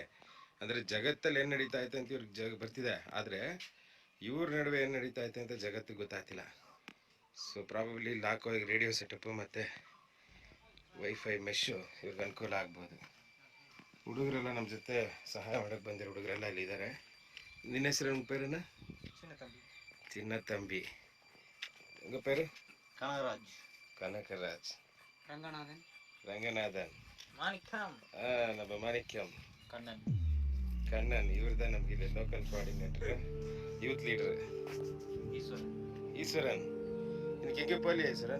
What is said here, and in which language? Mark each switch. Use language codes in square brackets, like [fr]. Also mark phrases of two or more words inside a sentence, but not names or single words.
[kn] ಅಂದರೆ ಜಗತ್ತಲ್ಲಿ ಏನು ನಡೀತಾ ಐತೆ ಅಂತ ಇವ್ರಿಗೆ ಬರ್ತಿದೆ, ಆದರೆ ಇವ್ರ ನಡುವೆ ಏನು ನಡೀತಾ ಐತೆ ಅಂತ ಜಗತ್ತಿಗೆ ಗೊತ್ತಾಗ್ತಿಲ್ಲ. [en] so probably Lako radio setup [kn] ಮತ್ತು [en] WiFi mesh [kn] ಇವ್ರಿಗೆ ಅನುಕೂಲ ಆಗ್ಬೋದು. ಹುಡುಗರೆಲ್ಲ ನಮ್ಮ ಜೊತೆ ಸಹಾಯ ಮಾಡೋಕ್ಕೆ ಬಂದಿರೋ ಹುಡುಗರೆಲ್ಲ ಇಲ್ಲಿದ್ದಾರೆ. ನಿನ್ನ ಹೆಸರು ನಿಮ್ಮ ಪೇರನ್ನ? ಚಿನ್ನ ತಂಬಿ. [ta] உங்கள் பேர்? கனகராஜ். கனகராஜ். ரங்கநாதன். ரங்கநாதன். மாணிக்கம். நம்ம மாணிக்கம். கண்ணன். கண்ணன். இவர் தான் நமக்கு இல்லை [en] local coordinator, youth leader. [ta] ஈஸ்வரன். ஈஸ்வரன். இன்னைக்கு எங்கே போகலையா ஈஸ்வரன்?